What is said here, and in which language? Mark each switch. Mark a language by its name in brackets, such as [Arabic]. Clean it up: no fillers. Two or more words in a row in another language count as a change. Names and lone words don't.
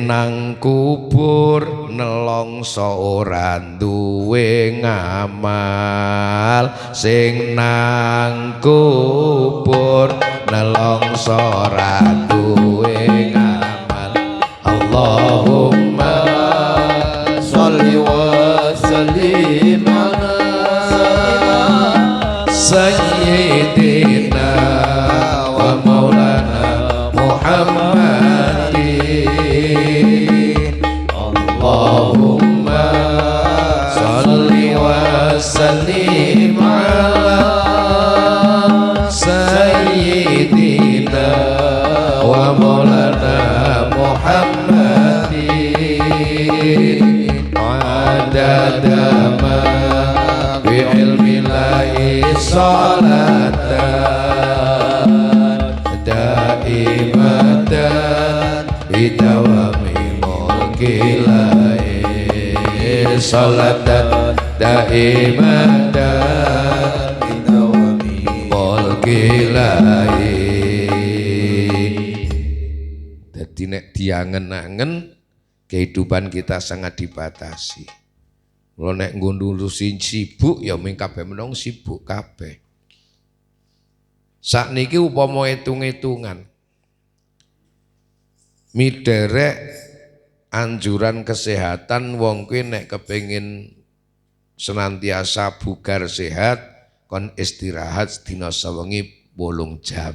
[Javanese] nang kubur nelongso ora duwe ngamal sing nang kubur nelongso ora duwe ngamal [Arabic] اللهم صل وسلم على سيدنا ومولانا محمد اللهم صل وسلم على سيدنا ومولانا محمد عدد ما بعلم الله صلاة دائمة بدوام ملك الله صلاة دائمة بدوام ملك الله. [Indonesian] Jadi [Javanese] nek diangen-angen [Indonesian] kehidupan kita sangat dibatasi. [Javanese] Kalau nek ngurusin sibuk ya mung kabeh menung sibuk kabeh. Sakniki upama hitung-hitungan. Miderek [Indonesian] anjuran kesehatan [Javanese] wong kuwi nek kepengin [Indonesian] senantiasa bugar sehat [Javanese] kon istirahat sedina sewengi 8 jam.